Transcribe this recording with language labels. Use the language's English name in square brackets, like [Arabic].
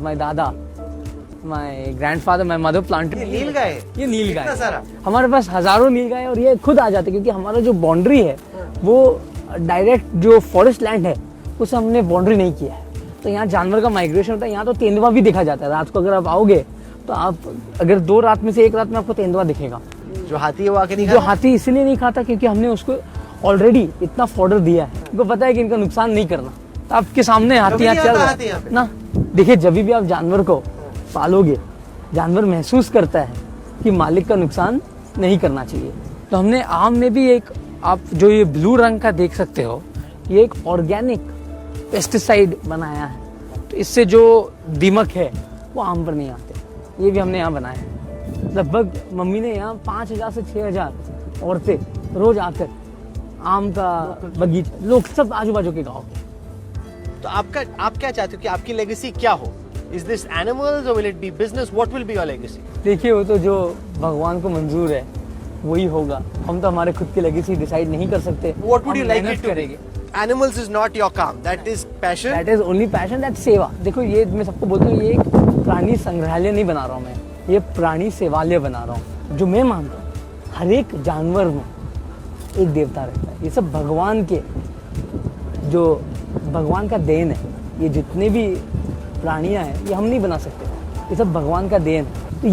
[English] My dada, my grandfather, my mother planted. [Hindi] ये नील गाय, ये नील गाय कितना सारा? हमारे पास हजारों नील गाय और ये खुद आ जाते क्योंकि हमारा जो बाउंड्री है वो डायरेक्ट जो फॉरेस्ट लैंड है उसे हमने बाउंड्री नहीं किया है। तो यहाँ जानवर का माइग्रेशन होता है। यहाँ तो तेंदुआ भी देखा जाता है। रात को अगर आप आओगे तो आप अगर 2 रात में से 1 रात में आपको तेंदुआ दिखेगा। जो हाथी है वो आके नहीं जो हाथी इसलिए नहीं खाता क्योंकि हमने उसको ऑलरेडी इतना फॉर्डर दिया है। उनको पता है कि इनका नुकसान नहीं करना। तो आपके सामने हाथी यहाँ चल रहा है ना। देखिए जब भी आप जानवर को पालोगे जानवर महसूस करता है कि मालिक का नुकसान नहीं करना चाहिए। तो हमने आम में भी एक, आप जो ये ब्लू रंग का देख सकते हो, ये एक ऑर्गेनिक पेस्टिसाइड बनाया है। तो इससे जो दीमक है वो आम पर नहीं आते। ये भी हमने यहाँ बनाया है। लगभग मम्मी ने यहाँ 5000 से 6000 औरतें रोज आकर आम का बगीचा, लोग सब आजू बाजू के गाँव के। तो आप क्या चाहते हो कि आपकी लेगेसी क्या हो? [English] Is this animals or will it be business? What will be your legacy? [Hindi] देखिए वो तो जो भगवान को मंजूर है वही होगा। हम तो हमारे खुद की लेगेसी डिसाइड नहीं कर सकते। [English] What would you like [Hindi] मेहनत [English] it to [Hindi] करेंगे। [English] be? Animals is not your [Hindi] काम. [English] That is passion. That is only passion, that's [Hindi] सेवा। देखो ये मैं सबको बोलता हूँ, ये एक प्राणी संग्रहालय नहीं बना रहा हूँ मैं, ये प्राणी सेवालय बना रहा हूँ। जो मैं मानता हूँ हर एक जानवर में एक देवता रहता है। ये सब भगवान के, जो भगवान का देन है। ये जितने भी प्राणियां हैं ये हम नहीं बना सकते, ये सब भगवान का देन है।